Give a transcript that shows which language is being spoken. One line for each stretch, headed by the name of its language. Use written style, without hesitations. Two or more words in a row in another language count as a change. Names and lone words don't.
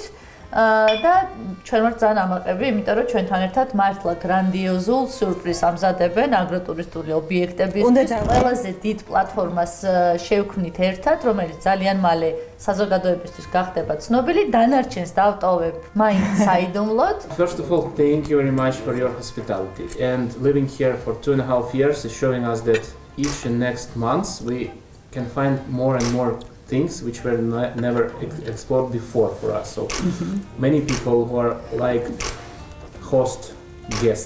Georgian: და ჩვენ ვართ ძალიან ამაყები, იმიტომ რომ ჩვენთან ერთად მართლა გრანდიოზულ სიურპრიზს ამზადებენ აგროტურისტული ობიექტებისთვის. ყველაზე დიდ პლატფორმას შევქმნით ერთად, რომელიც ძალიან მალე საზოგადოებისთვის გახდება ცნობილი. დანარჩენს დავტოვებ მაინც საიდუმლოდ.
English: First of all, thank you very much for your hospitality. And living here for 2.5 years is showing us that each and next month we can find more and more things which were never explored before for us. So many people who are like host guests.